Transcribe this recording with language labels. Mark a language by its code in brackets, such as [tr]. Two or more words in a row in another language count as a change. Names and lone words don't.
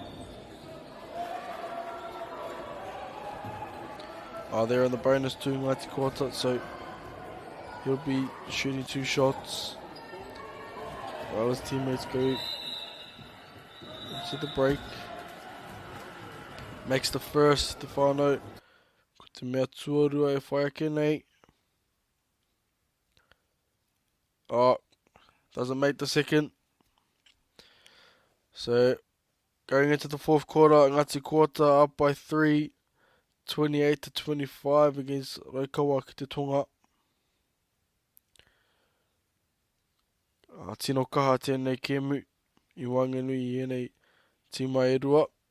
[en] They're on the bonus too, Ngati Kota, so he'll be shooting 2 shots while his teammates go into the break. Makes the first, Stefano. [mi] Ko te mea tuarua e whai ake nei. [en] Doesn't make the second. So, going into the fourth quarter, Ngati Kota up by 3. 28-25 against Raukawa ki te Tonga. [mi] Tino kaha tēnei kēmu I wanganui I enei tīma e rua.